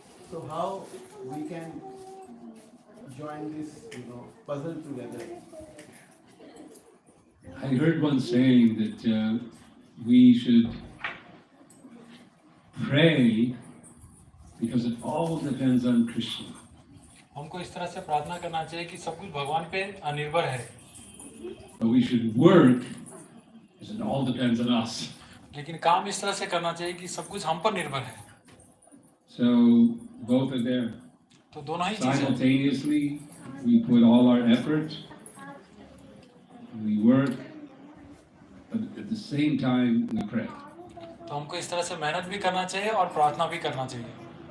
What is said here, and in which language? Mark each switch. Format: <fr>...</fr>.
<en>So, how we can join this, puzzle together? I heard one saying that we should pray because it all depends on Krishna.</en> <hi>हमको इस तरह से प्रार्थना करना चाहिए कि सब कुछ भगवान पे निर्भर है,</hi> <en>But we should work as it all depends on us.</en> <hi>लेकिन काम इस तरह से करना चाहिए कि सब कुछ हम पर निर्भर है।</hi> <en>So both are there.</en> <hi>तो दोनों ही चीजें,</hi> <en>Simultaneously, we put all our effort, we work, but at the same time we pray.</en> <hi>तो हमको इस तरह से मेहनत भी करना चाहिए और प्रार्थना भी करना चाहिए।</hi>